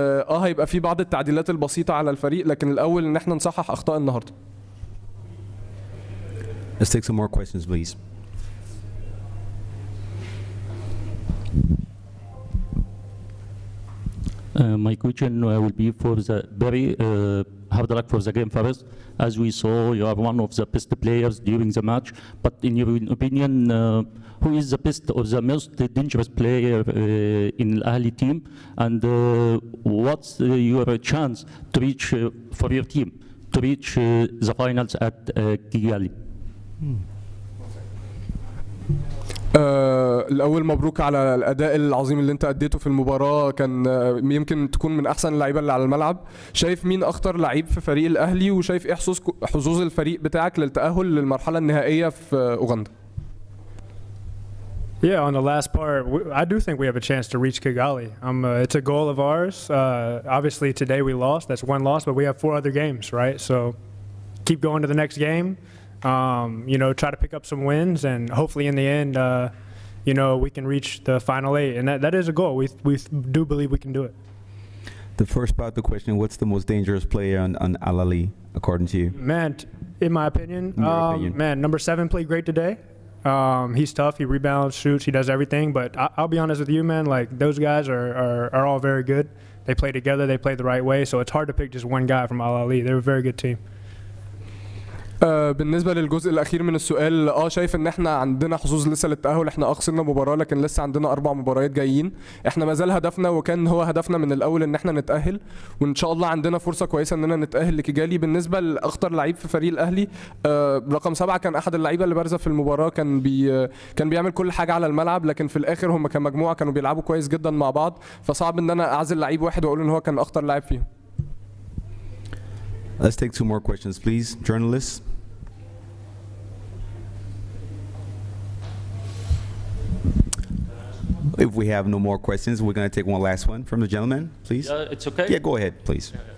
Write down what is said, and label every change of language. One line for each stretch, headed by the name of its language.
Arabic: هيبقى في بعض التعديلات البسيطه على الفريق، لكن الاول ان احنا نصحح اخطاء النهارده.
English: Let's take some more questions, please. My question will be for the very hard luck for the game first. As we saw, you are one of the best players during the match. But in your opinion, who is the best or the most dangerous player in the Ahly team? And what's your chance to reach for your team to reach the finals at Kigali?
Arabic: الأول مبروك على الأداء العظيم اللي أنت أديته في المباراة، كان يمكن تكون من أحسن اللعيبة اللي على الملعب. شايف مين أخطر لعيب في فريق الأهلي، وشايف إيه حظوظ الفريق بتاعك للتأهل للمرحلة النهائية في أوغندا؟
English: Yeah, on the last part, I do think we have a chance to reach Kigali. It's a goal of ours. Obviously, today we lost. That's one loss, but we have 4 other games, right? So keep going to the next game. Try to pick up some wins, and hopefully in the end, we can reach the final 8. And that is a goal. We do believe we can do it. The first part of the question, what's the most dangerous player on Ahly, according to you? Man, in my opinion, number 7 played great today. He's tough. He rebounds, shoots. He does everything. But I'll be honest with you, man. Like, those guys are all very good. They play together. They play the right way. So it's hard to pick just one guy from Ahly. They're a very good team.
Arabic: بالنسبه للجزء الاخير من السؤال، شايف ان احنا عندنا حظوظ لسه للتاهل. احنا خسرنا مباراه لكن لسه عندنا 4 مباريات جايين. احنا ما زال هدفنا وكان هو هدفنا من الاول ان احنا نتاهل، وان شاء الله عندنا فرصه كويسه اننا نتاهل لكيجالي. بالنسبه لاخطر لعيب في فريق الاهلي، رقم 7 كان احد اللعيبه اللي بارزه في المباراه، كان بيعمل كل حاجه على الملعب، لكن في الاخر هم كمجموعه كانوا بيلعبوا كويس جدا مع بعض، فصعب ان انا اعزل لعيب واحد واقول ان هو كان اخطر لاعب فيهم.
English: Let's take 2 more questions, please. Journalists. If we have no more questions, we're going to take one last one from the gentleman, please. It's okay? Yeah, go ahead, please.